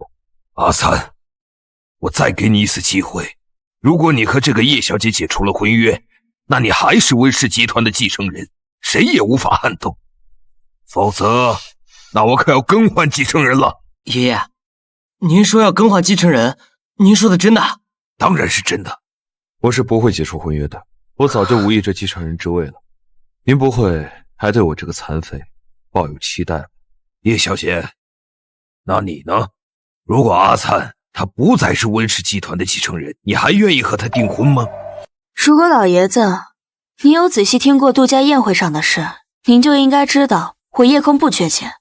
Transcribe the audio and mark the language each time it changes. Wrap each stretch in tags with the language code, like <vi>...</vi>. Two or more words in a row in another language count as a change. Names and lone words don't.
<zh>阿燦，我再給你一次機會，如果你和這個葉小姐解除了婚約，那你還是溫氏集團的繼承人，誰也無法撼動。否則，那我可要更換繼承人了。爺爺，您說要更換繼承人，您說的真的？當然是真的。我是不會解除婚約的，我早就無意這繼承人之位了。您不會還對我這個殘廢抱有期待吧？葉小姐，那你呢？如果阿燦他不再是溫氏集團的繼承人，你還願意和他訂婚嗎？如果老爺子您有仔細聽過杜家宴會上的事，您就應該知道我葉空不缺錢。</zh>